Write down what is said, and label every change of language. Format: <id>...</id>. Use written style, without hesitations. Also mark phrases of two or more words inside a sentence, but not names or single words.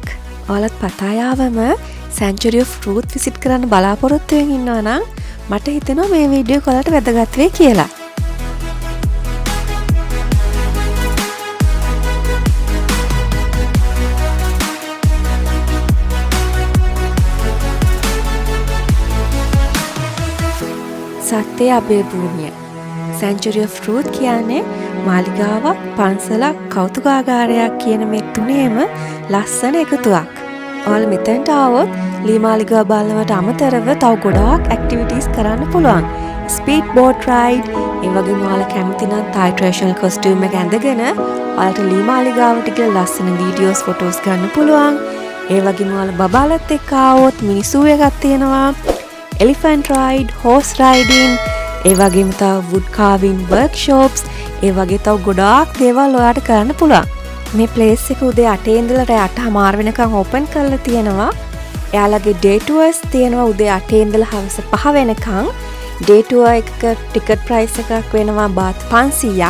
<si>ඔයාලත් පතායාවම Century of Truth විසිට් කරන්න බලාපොරොත්තු වෙමින් ඉන්නවා නම් මට හිතෙනවා මේ වීඩියෝ එක ඔයාලට වැදගත් වෙයි කියලා. සත්‍යය අපේ භූමිය. Century of Truth කියන්නේ මාලිගාවක්, පන්සලක්, කෞතුකාගාරයක් කියන මේ තුනේම ලස්සන එකතුවක්. ඔයාලා මෙතනට ආවොත් ලී මාලිගාව බලනවට අමතරව තව ගොඩාක් ඇක්ටිවිටීස් කරන්න පුළුවන්.</si> <en>speed boat ride,</en> <si>ඒ වගේම ඔයාලා කැමති නම්</si> <en>Thai traditional costume</en> <si>එක ඇඳගෙන ඔයාලට ලී මාලිගාවට ගිහලා ලස්සන</si> <en>videos, photos</en> <si>ගන්න පුළුවන්. ඒ වගේම ඔයාලා බබාලත් එක්ක ආවොත් මිනිස්සු එකක් තියෙනවා.</si> <en>elephant ride, horse riding,</en> <si>ඒ වගේම තව</si> <en>wood carving workshops,</en> <si>ඒ වගේ තව ගොඩාක් දේවල් ඔයාලට කරන්න පුළුවන්. මේ place එක උදේ 8 ඉඳලා රෑ 8:00 වෙනකන් open කරලා තියෙනවා. එයාලගේ</si> <en>day tours</en> <si>තියෙනවා උදේ 8 ඉඳලා හවස 5 වෙනකන්.</si> <en>day tour</en> <si>එක</si> <en>ticket price</en> <si>එකක් වෙනවා baht 500ක්.</si>